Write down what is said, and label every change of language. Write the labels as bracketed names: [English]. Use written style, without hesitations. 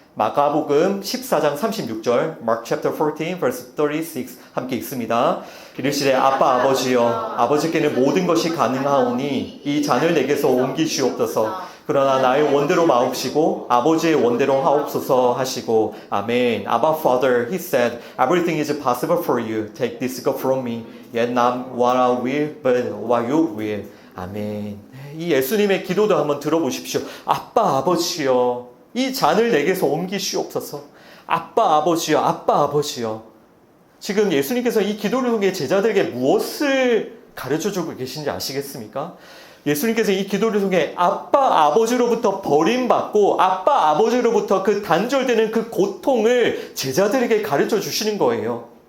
[Korean] 마가복음 14장 36절, [English] Mark chapter 14 verse 36 [Korean] 함께 읽습니다. 이르시되 아빠 아버지여, 아버지께는 모든 것이 가능하오니 이 잔을 내게서 옮기시옵소서. 그러나 나의 원대로 마옵시고 아버지의 원대로 하옵소서 하시고, 아멘. [English] Abba Father, he said, everything is possible for you. Take this cup from me. Yet not what I will, but what you will. [Korean] 아멘. 이 예수님의 기도도 한번 들어보십시오. 아빠 아버지여, 이 잔을 내게서 옮기시옵소서. 아빠 아버지여, 아빠 아버지여. 지금 예수님께서 이 기도를 통해 제자들에게 무엇을 가르쳐주고 계신지 아시겠습니까? 예수님께서 이 기도를 통해 아빠 아버지로부터 버림받고 아빠 아버지로부터 그 단절되는 그 고통을 제자들에게 가르쳐 주시는 거예요.